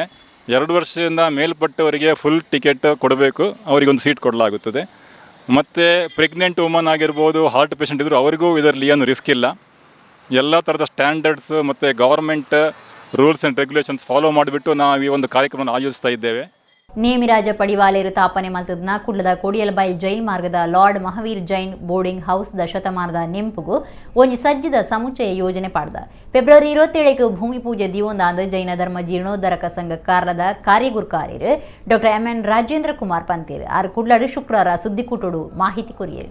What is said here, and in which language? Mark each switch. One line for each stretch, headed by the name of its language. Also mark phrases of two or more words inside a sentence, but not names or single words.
Kannada: 2 ವರ್ಷದಿಂದ ಮೇಲ್ಪಟ್ಟವರಿಗೆ
English: full ticket
Kannada: ಕೊಡಬೇಕು, ಅವರಿಗೊಂದು ಸೀಟ್ ಕೊಡಲಾಗುತ್ತದೆ. ಮತ್ತು
English: pregnant woman
Kannada: ಆಗಿರ್ಬೋದು,
English: heart patient
Kannada: ಇದ್ದರೂ ಅವರಿಗೂ ಇದರಲ್ಲಿ ಏನು ರಿಸ್ಕ್ ಇಲ್ಲ. ಎಲ್ಲ ಥರದ ಸ್ಟ್ಯಾಂಡರ್ಡ್ಸ್ ಮತ್ತು
English: government rules and regulations follow
Kannada: ಮಾಡಿಬಿಟ್ಟು ನಾವು ಈ ಒಂದು ಕಾರ್ಯಕ್ರಮವನ್ನು ಆಯೋಜಿಸ್ತಾ ಇದ್ದೇವೆ.
Tulu: ನೇಮಿರಾಜ ಪಡಿವಾಲೇರು ತಾಪನೆ ಮಲ್ತದ್ನ ಕುಡ್ಲದ ಕೊಡಿಯಲ್ಬೈಲ್ ಜೈಲ್ ಮಾರ್ಗದ ಲಾರ್ಡ್ ಮಹಾವೀರ್ ಜೈನ್ ಬೋರ್ಡಿಂಗ್ ಹೌಸ್ ಶತಮಾನದ ನೆಂಪುಗು ಒಂಜಿ ಸಜ್ಜದ ಸಮುಚ್ಚಯ ಯೋಜನೆ ಪಾಡ್ದ ಫೆಬ್ರವರಿ 27 ಭೂಮಿ ಪೂಜೆ ದಿವೊಂದಾಂದು ಜೈನ ಧರ್ಮ ಜೀರ್ಣೋದ್ಧಾರಕ ಸಂಘ ಕಾರ್ಲದ ಕಾರ್ಯಗುರ್ಕಾರ್ಯರು ಡಾಕ್ಟರ್ MN ರಾಜೇಂದ್ರ ಕುಮಾರ್ ಪಂತೀರ್ ಆರು ಕುಡ್ಲಾಡು ಶುಕ್ರವಾರ ಸುದ್ದಿಕೂಟೋಡು ಮಾಹಿತಿ ಕೊರಿಯರು.